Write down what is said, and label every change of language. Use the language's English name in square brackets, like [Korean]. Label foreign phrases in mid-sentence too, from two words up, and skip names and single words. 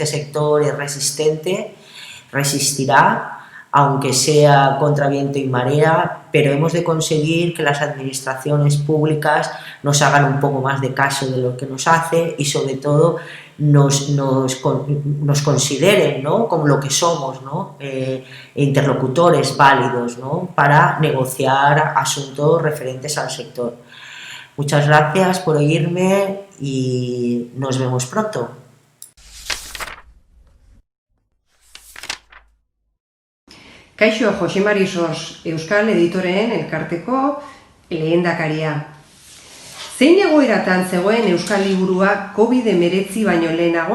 [Spanish] sector es resistente, resistirá, aunque sea contra viento y marea, pero hemos de conseguir que las administraciones públicas nos hagan un poco más de caso de lo que nos hace y sobre todo nos consideren, ¿no?, como lo que somos, ¿no?, interlocutores válidos, ¿no?, para negociar asuntos referentes al sector. Muchas gracias por oírme y nos vemos pronto. [Basque] Kaixo, Jose Mari Sos, Euskal Editoreen Elkarteko lehendakaria. Zein egoeratan zegoen Euskal Liburua COVID-19 baino lehenago?